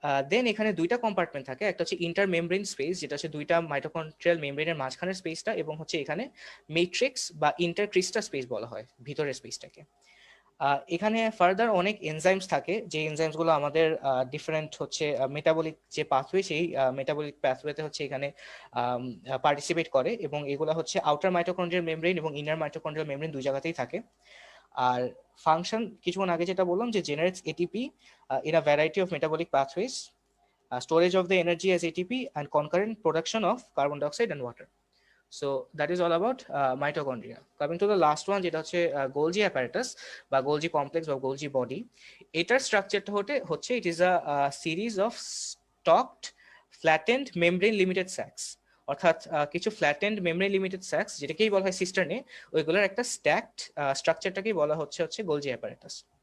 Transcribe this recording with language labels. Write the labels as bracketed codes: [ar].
[bn] দেন এখানে দুইটা কম্পার্টমেন্ট থাকে, একটা হচ্ছে ইন্টার মেমব্রেন স্পেস যেটা হচ্ছে দুইটা মাইটোকন্ড্রিয়াল মেমব্রেনের মাঝখানের স্পেসটা, এবং হচ্ছে এখানে মেট্রিক্স বা ইন্টারক্রিস্টা স্পেস বলা হয় ভিতরের স্পেসটাকে। এখানে ফার্দার অনেক এনজাইমস থাকে যে এনজাইমস গুলো আমাদের ডিফারেন্ট হচ্ছে মেটাবলিক যে পাথওয়ে সেই মেটাবলিক পাথওয়েতে হচ্ছে এখানে পার্টিসিপেট করে এবং এগুলো হচ্ছে আউটার মাইটোকন্ড্রিয়াল মেমব্রেন এবং ইনার মাইটোকন্ড্রিয়াল মেমব্রেন দুই জায়গাতেই থাকে। আর ফাংশন কিছুক্ষণ আগে যেটা বললাম যে [en] Generates ATP in a variety of metabolic pathways, storage of the energy as ATP, and concurrent production of carbon dioxide and water. So that is all about mitochondria. Coming to the last one, [bn] যেটা হচ্ছে Golgi apparatus বা Golgi complex বা Golgi body, এটার স্ট্রাকচারটা হচ্ছে [en] it is a series of stalked flattened membrane limited sacs, [bn] অর্থাৎ কিছু flattened membrane limited sax যেটাকেই বলা হয় সিস্টার্নে, ওইগুলোর একটা স্ট্যাকড স্ট্রাকচারটাকেই বলা হচ্ছে গোলজি অ্যাপারেটাস।